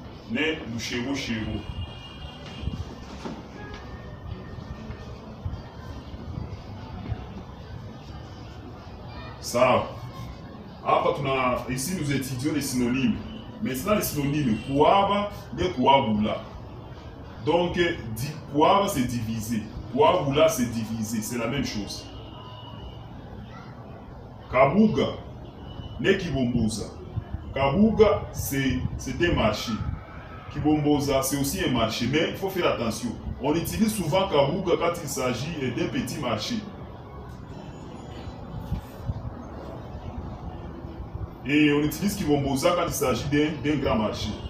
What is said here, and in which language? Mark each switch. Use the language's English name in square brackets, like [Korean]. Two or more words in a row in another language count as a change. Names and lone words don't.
[Luba-Katanga] ne lushebo. [Swahili] Sawa. [French] Hapa ici nous étudions les synonymes. Maintenant les synonymes kuaba et kuabula. Donc kuaba c'est divisé, kuabula c'est divisé, c'est la même chose. [Luba-Katanga] Kabuga ne kibomboza. [French] Kabuga c'est un marché. Kibomboza c'est aussi un marché, mais il faut faire attention. On utilise souvent kabuga quand il s'agit d'un petit marché. Et on utilise kibomboza quand il s'agit d'un grand marché.